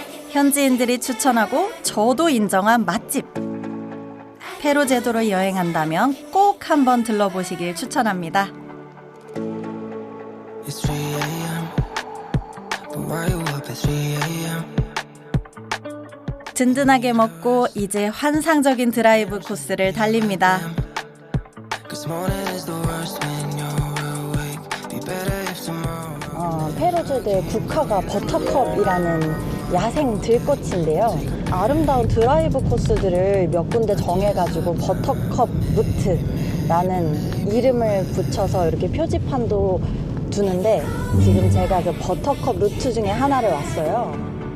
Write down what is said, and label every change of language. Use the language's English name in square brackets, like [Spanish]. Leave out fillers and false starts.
[Korean] 현지인들이 추천하고 저도 인정한 맛집. 페루 제도로 여행한다면 꼭 한번 들러보시길 추천합니다. [English] It's 3 a.m. But why you up at 3 a.m.? [Korean] 든든하게 먹고 이제 환상적인 드라이브 코스를 달립니다. [English] Cause morning is the worst when you're awake. Be better if tomorrow. [Korean] 페루제도의 국화가 버터컵이라는 야생 들꽃인데요. 아름다운 드라이브 코스들을 몇 군데 정해가지고 버터컵 루트라는 이름을 붙여서 이렇게 표지판도 두는데 지금 제가 그 버터컵 루트 중에 하나를 왔어요.